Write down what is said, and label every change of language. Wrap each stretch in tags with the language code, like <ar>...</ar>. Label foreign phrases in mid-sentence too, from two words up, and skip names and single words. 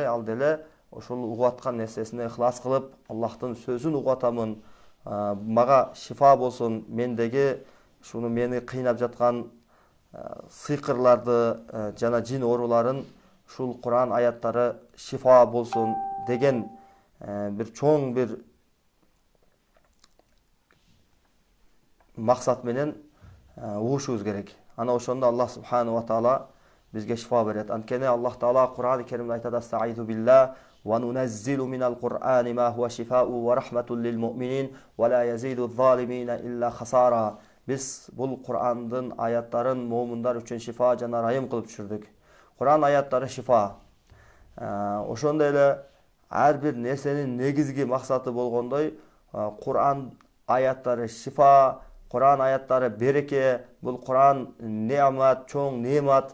<ky>ал деле ошол угуп аткан нерсесине ыхлас кылып, Аллахтын сөзүн угуп атамын, мага шифа болсун, мендеги шуну мени кыйнап жаткан сыйкырларды жана жин ооруларын ушул Кур'ан аяттары шифа болсун деген бир чоң бир максат менен угушубуз керек. Ана ошондо Аллах</ky> <ar>سبحانه وتعالى</ar> <ky>бизге шифа берет. Анткени Аллах таала Кур'ан-ы Керимде айтат:</ky> <ar>"أستعيذ بالله وننزل من القرآن ما هو شفاء ورحمة للمؤمنين ولا يزيد الظالمين إلا خسارا."</ar> <ky>Биз бул Кур'андын аяттарын муъминдар үчүн шифа жана райым кылып түшүрдүк. Кур'ан аяттары шифа. Ошондой эле ар бир нерсенин негизги максаты болгондой, Кур'ан аяттары шифа, Кур'ан аяттары береке, бул Кур'ан неамат, чоң неамат.</ky>